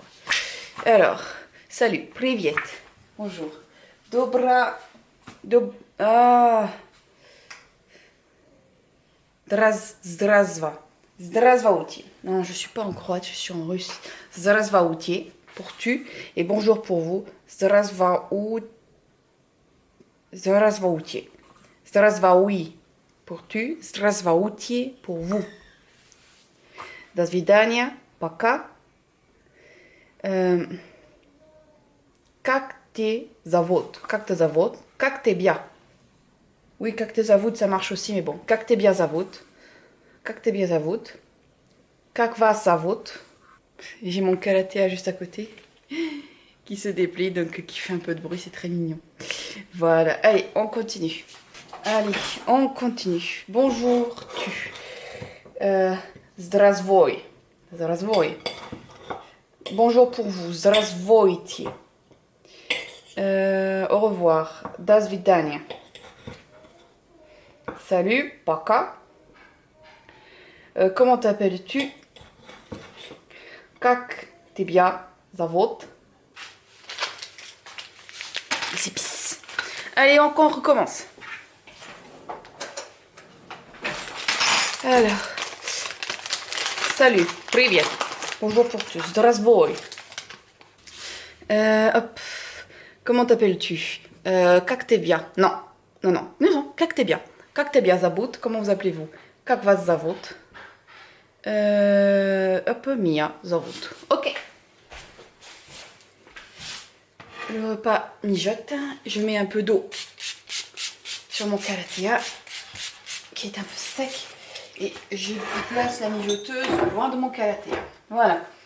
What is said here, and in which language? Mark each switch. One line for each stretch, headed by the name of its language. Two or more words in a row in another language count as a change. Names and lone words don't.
French: Alors, salut, привет, bonjour.
Russian: Здравствуйте.
French: Non, je suis pas en croate, je suis en russe. Здравствуйте pour tu et bonjour pour vous.
Russian: Здравствуйте.
French: Здравствуй pour tu, здравствуйте pour vous.
Russian: До свидания, пока. Как te зовут? Как te зовут? Как тебя? Oui, как te зовут,
French: ça marche aussi, mais bon.
Russian: Как тебя зовут? Как тебя зовут? Как вас зовут?
French: J'ai mon karatéa juste à côté qui se déplie, donc qui fait un peu de bruit, c'est très mignon. Voilà, allez, on continue. Allez, on continue. Bonjour, tu.
Russian: Здравствуй. Здравствуй.
French: Bonjour pour vous. Здравствуйте. Au revoir.
Russian: До свидания.
French: Salut. Пока. Comment t'appelles-tu?
Russian: Как тебя зовут?
French: Les épices. Allez, on recommence. Alors. Salut, привет. Bonjour pour tous. Здравствуй. Hop. Comment t'appelles-tu?
Russian: Как тебя?
French: Non. Non.
Russian: Как тебя? Как тебя зовут?
French: Comment vous appelez-vous?
Russian: Как вас зовут? Hop, Mia зовут.
French: Ok. Le repas mijote. Je mets un peu d'eau sur mon karatéa qui est un peu sec. Et je place la mijoteuse loin de mon karatéa. Voilà.